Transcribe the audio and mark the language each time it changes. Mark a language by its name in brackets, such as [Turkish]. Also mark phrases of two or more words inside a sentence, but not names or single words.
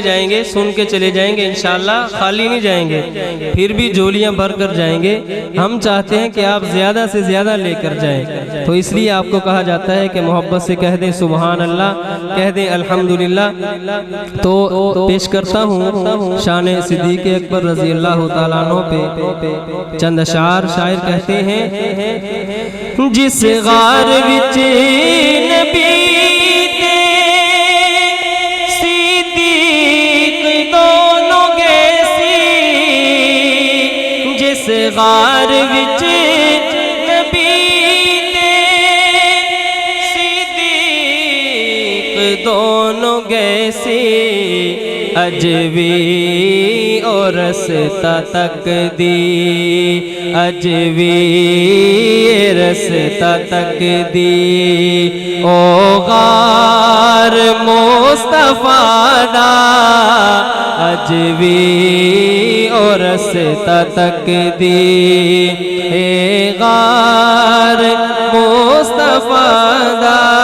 [Urdu] جائیں گے سن کے چلے جائیں گے انشاءاللہ خالی نہیں جائیں گے پھر بھی جولیاں بھر کر جائیں گے ہم چاہتے ہیں کہ آپ زیادہ سے زیادہ لے کر جائیں تو اس لیے آپ کو کہا جاتا ہے کہ محبت سے کہہ دیں سبحان اللہ کہہ دیں الحمدللہ تو پیش کرتا ہوں شان صدیق اکبر [Arabic] رضی اللہ تعالیٰ عنہ [Urdu] پہ چند اشعار شاعر کہتے ہیں [Punjabi] جس غار وچ نبی تے صدیق دونوں گئے سی جس غار وچ نبی تے صدیق دونوں گئے سی اج بھی اور رستہ تک دی اج بھی رستا تک دی او غار مصطفیٰ دا اج وی او رستا تک دی اے غار مصطفیٰ دا